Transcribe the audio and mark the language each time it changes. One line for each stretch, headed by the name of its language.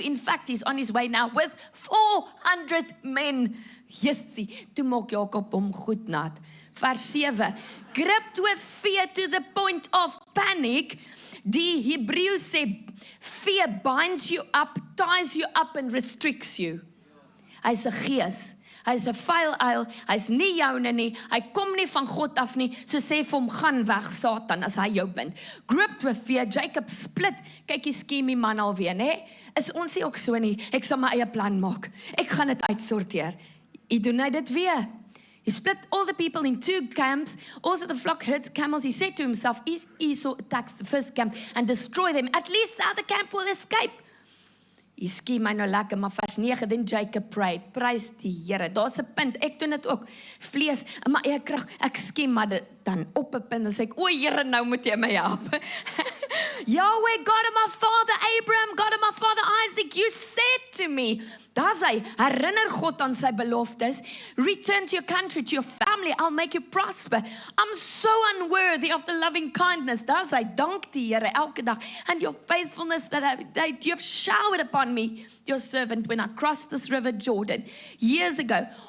English: In fact, he's on his way now with 400 men.
Afrikaans: Jessie, toe maak Jacob hom goed nat. Vers 7,
English: gripped with fear to the point of panic.
Afrikaans: Die Hebreëus sê,
English: fear binds you up, ties you up and restricts you.
Afrikaans: Hy's 'n gees. Hy's 'n vuil uil, hy's nie joune nie, hy kom nie van God af nie, so sê vir hom, gaan weg Satan, as hy jou bind.
English: Gripped with fear, Jacob split,
Afrikaans: kyk die skeemie man alweer, né? Is ons nie ook so nie, ek sal my eie plan maak, ek gaan dit uitsorteer. Hy doen hy dit weer.
English: He split all the people in 2 camps, also the flock herds camels. He said to himself, if Esau attacks the first camp and destroy them, at least the other camp will escape.
Afrikaans: Hy skiem my nou lekker, maar vers 9,
English: then Jacob prayed,
Afrikaans: prys die Here. Daar's 'n punt, ek doen dit ook, vlees, in my eie krag, ek skiem maar dit dan op 'n punt, en sê ek, o Here, nou moet jy my help.
English: Yahweh, God of my father Abraham, God of my father Isaac, you said to me,
Afrikaans: daar's hy, herinner God aan sy beloftes,
English: return to your country, to your family, I'll make you prosper. I'm so unworthy of the loving kindness,
Afrikaans: daar's hy, dank die Here elke dag,
English: and your faithfulness that you have showered upon me, your servant, when I crossed this river Jordan, years ago.